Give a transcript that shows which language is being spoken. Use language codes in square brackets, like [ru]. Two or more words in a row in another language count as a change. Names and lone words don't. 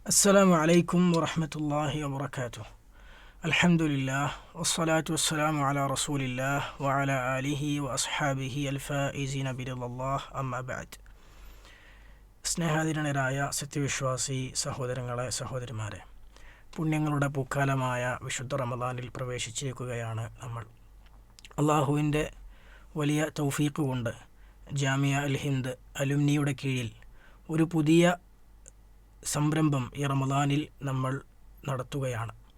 [ar] السلام عليكم ورحمة الله وبركاته. الحمد لله والصلاة والسلام على رسول الله وعلى آله وأصحابه الفائزين برضا الله أما بعد. [ml] സ്നേഹാദരനരായ സത്യവിശ്വാസി സഹോദരങ്ങളെ സഹോദരിമാരെ, പുണ്യങ്ങളുടെ പൂക്കാലമായ വിശുദ്ധ റമദാനിൽ പ്രവേശിച്ചിരിക്കുകയാണ് നമ്മൾ. അള്ളാഹുവിൻ്റെ വലിയ തൗഫീഖ് കൊണ്ട് ജാമിയ അൽ ഹിന്ദ് അലുമിനിയുടെ കീഴിൽ ഒരു പുതിയ സംരംഭം ഈ റമദാനിൽ നമ്മൾ നടത്തുകയാണ്.